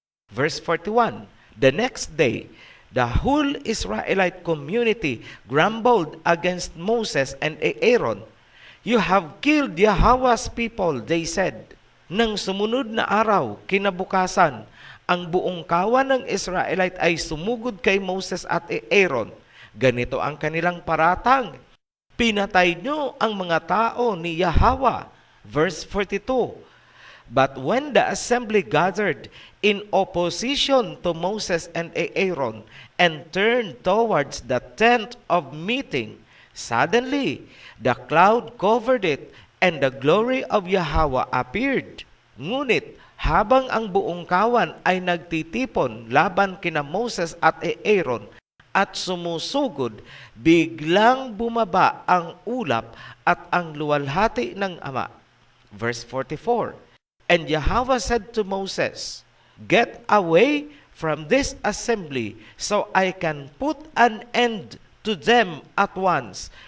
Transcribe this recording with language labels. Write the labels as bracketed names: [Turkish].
[English] Verse 41, the next day, the whole Israelite community grumbled against Moses and Aaron. You have killed Yahweh's people, they said. [Filipino] Nang sumunod na araw, kinabukasan, ang buong kawan ng Israelite ay sumugod kay Moses at Aaron. Ganito ang kanilang paratang, pinatay nyo ang mga tao ni Yahweh. [English] Verse 42, but when the assembly gathered in opposition to Moses and Aaron and turned towards the tent of meeting, suddenly the cloud covered it and the glory of Yahweh appeared. [Filipino] Ngunit habang ang buong kawan ay nagtitipon laban kina Moses at Aaron at sumusugod, biglang bumaba ang ulap at ang luwalhati ng ama. [English] Verse 44, and Yahweh said to Moses, get away from this assembly so I can put an end to them at once.